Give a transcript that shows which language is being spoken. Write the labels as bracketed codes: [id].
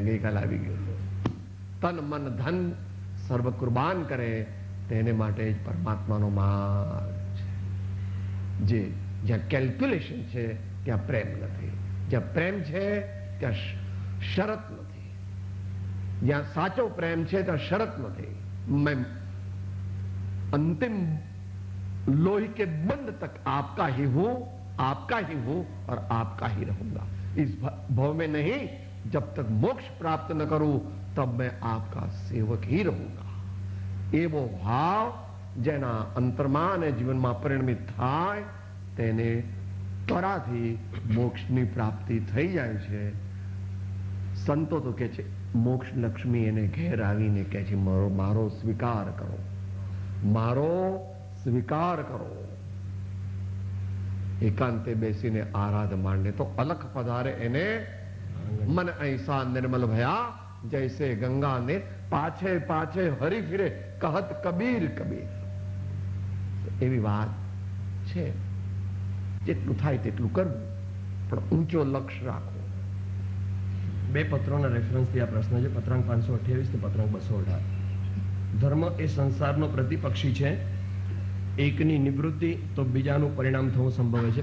[gu] ગઈકાલ આવી ગયું, તન મન ધન સર્વ કુરબાન કરે તેને માટે જ પરમાત્માનો માર્ગ છે. જે જ્યાં કેલ્ક્યુલેશન છે ત્યાં પ્રેમ નથી, જ્યાં પ્રેમ છે ત્યાં શરત નથી, જ્યાં સાચો પ્રેમ છે ત્યાં શરત નથી. [hi] मैं अंतिम लोही के बंद तक आपका ही हूं, आपका ही हूं और आपका ही रहूंगा. इस भाव में नहीं, जब तक मोक्ष प्राप्त न करूं तब मैं आपका सेवक ही रहूंगा. [gu] એવો ભાવ જેના અંતરમાં અને જીવનમાં પરિણમિત થાય તેને ત્વરાથી મોક્ષની પ્રાપ્તિ થઈ જાય છે. સંતો તો કે છે મોક્ષ લક્ષ્મી એને ઘેર આવીને કહે છે મારો સ્વીકાર કરો, મારો સ્વીકાર કરો. એકાંતે બેસીને આરાધ માંડે તો અલખ પધારે એને મન [hi] ऐसा निर्मल भया जैसे गंगा ने पाछे पाछे हरी फिरे कहत कबीर कबीर. [gu] એવી વાત છે. જેટલું થાય તેટલું કરવું, પણ ઊંચો લક્ષ્ય રાખવો. 2 પત્રોના રેફરન્સથી આ પ્રશ્ન છે, પત્રાંક 528 ને પત્રાંક 218. ધર્મ એ સંસારનો પ્રતિપક્ષી છે, એકની નિવૃત્તિ તો બીજાનું પરિણામ થવું સંભવે છે.